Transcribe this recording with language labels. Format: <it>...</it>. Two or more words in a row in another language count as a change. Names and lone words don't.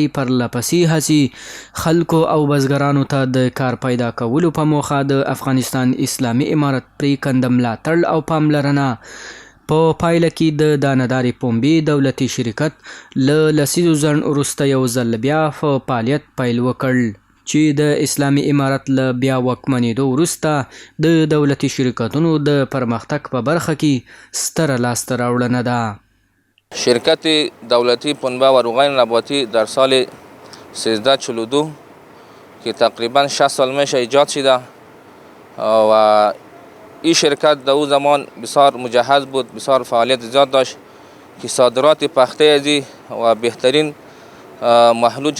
<ps>پرلپسې هڅې خلکو او بزګرانو ته د کار پیدا کولو په موخه د افغانستان اسلامي امارت پرېکنده ملاتړ او پاملرنه په پایله کې د دانهدارې پنبې دولتي شرکت له لسیزو ځنډ وروسته یو ځل بیا په فعالیت پیل وکړ چې د اسلامي امارت له بیا واکمنېدو وروسته د دولتي شرکتونو د پرمختګ په برخه کې ستره لاسته راوړنه ده</ps> <fa>شرکت دولتی پنبه و روغن نباتی در سال 1342 که تقریبا 60 سال میشه ایجاد شده و این شرکت در اون زمان بسیار مجهز بود بسیار فعالیت زیاد داشت که صادرات پخته ازی و بهترین محلوج</fa>